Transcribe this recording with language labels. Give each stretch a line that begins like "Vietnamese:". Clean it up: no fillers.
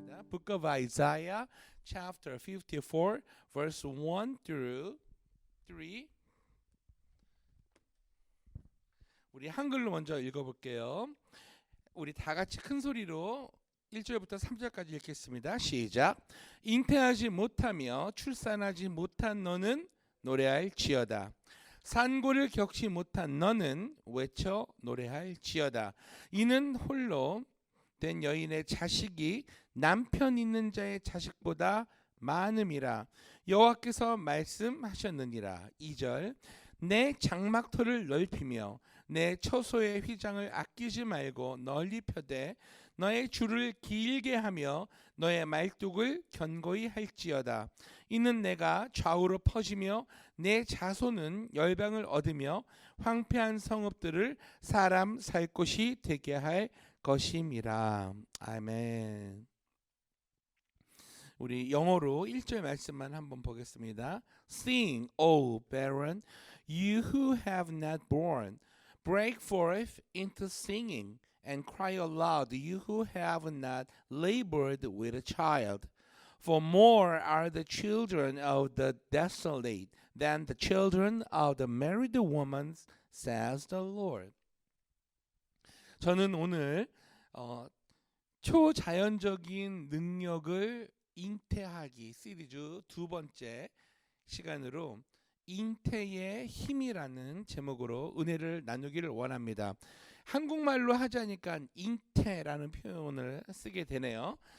English: book of Isaiah, chapter 54, verse 1 through 3.
Korean: 우리 한글로 먼저 읽어볼게요. 우리 다 같이 큰 소리로 1절부터 3절까지 읽겠습니다. 시작. 잉태하지 못하며 출산하지 못한 너는 노래할지어다. 산고를 겪지 못한 너는 외쳐 노래할지어다. 이는 홀로 된 여인의 자식이 남편 있는 자의 자식보다 많음이라. 여호와께서 말씀하셨느니라. 2절. 내 장막터를 넓히며 내 처소의 휘장을 아끼지 말고 널리 펴되 너의 줄을 길게 하며 너의 말뚝을 견고히 할지어다. 이는 내가 좌우로 퍼지며 내 자손은 열방을 얻으며 황폐한 성읍들을 사람 살 곳이 되게 할 것임이라. 아멘. 우리 영어로 1절 말씀만 한번 보겠습니다.
English: Sing, O barren, you who have not borne. Break forth into singing and cry aloud, you who have not labored with a child. For more are the children of the desolate than the children of the married woman, says the Lord.
Korean: 저는 오늘 초자연적인 능력을 잉태하기 시리즈 두 번째 시간으로 잉태의 힘이라는 제목으로 은혜를 나누기를 원합니다. 한국말로 하자니까 잉태라는 표현을 쓰게 되네요.